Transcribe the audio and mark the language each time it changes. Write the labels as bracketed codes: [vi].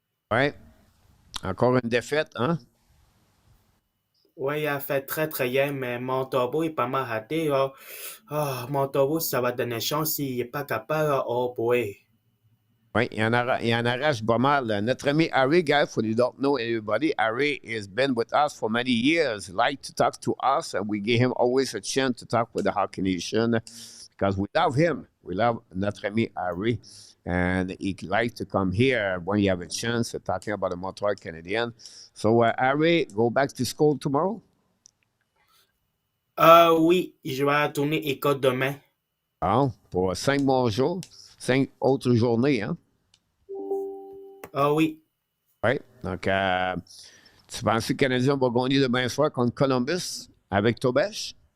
[fr] Ouais, encore une défaite, hein? ouais, il a fait très très bien, mais Montobo est pas mal raté, Montobo, ça va donner chance s'il n'est pas capable, oh boy. Oui, il en arrache pas mal. Notre ami [en] Harry, guys, for you don't know everybody, Harry has been with us for many years. He like to talk to us, and we give him always a chance to talk with the Hockey Nation because we love him. We love [fr] notre ami [en] Harry, and he likes to come here when you have a chance to talking about the Montreal Canadiens. So, Harry, go back to school tomorrow? [fr] Oui, je vais tourner école demain. Ah, pour 5 bons jours, 5 autres journées, hein? Oui. Oui. Donc, tu penses que le Canadien va gagner demain soir contre Columbus avec Tobesh?